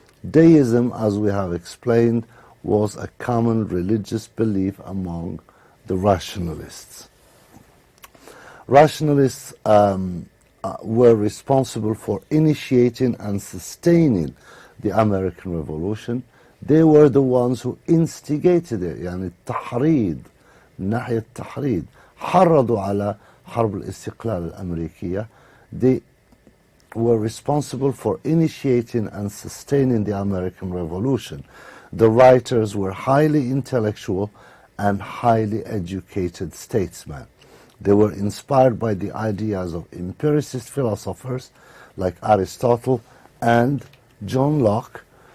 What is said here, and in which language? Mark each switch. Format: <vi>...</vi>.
<en>Deism, as we have explained, was a common religious belief among the rationalists. Rationalists were responsible for initiating and sustaining the American Revolution. They were the ones who instigated it.</en> <ar>يعني التحريض من ناحية التحريض حرضوا على حرب الاستقلال الأمريكية.</ar> <en>They were responsible for initiating and sustaining the American Revolution. The writers were highly intellectual and highly educated statesmen. They were inspired by the ideas of empiricist philosophers like Aristotle and John Locke.</en>